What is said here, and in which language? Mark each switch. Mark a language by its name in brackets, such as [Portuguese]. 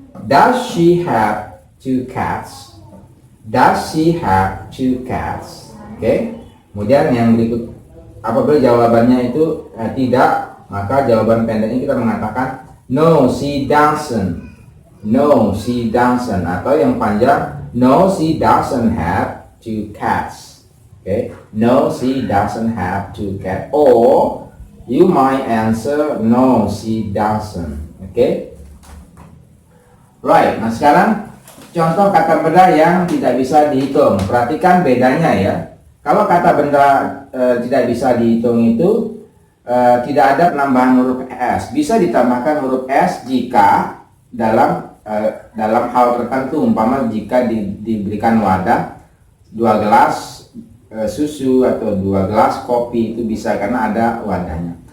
[English] Does she have two cats? Does she have two cats? Oke. [Indonesian] Kemudian yang berikut, apabila jawabannya itu tidak, maka jawaban pendeknya kita mengatakan [English] no, she doesn't. No, she doesn't. [Indonesian] Atau yang panjang, [English] no, she doesn't have two cats. Okay, no, she doesn't have two cats. Or you might answer no, she doesn't. Okay, right. [Indonesian] Nah, sekarang contoh kata benda yang tidak bisa dihitung. Perhatikan bedanya, ya. Kalau kata benda tidak bisa dihitung itu tidak ada penambahan huruf S. Bisa ditambahkan huruf S jika dalam hal tertentu, umpama jika diberikan wadah 2 gelas susu atau 2 gelas kopi, itu bisa karena ada wadahnya.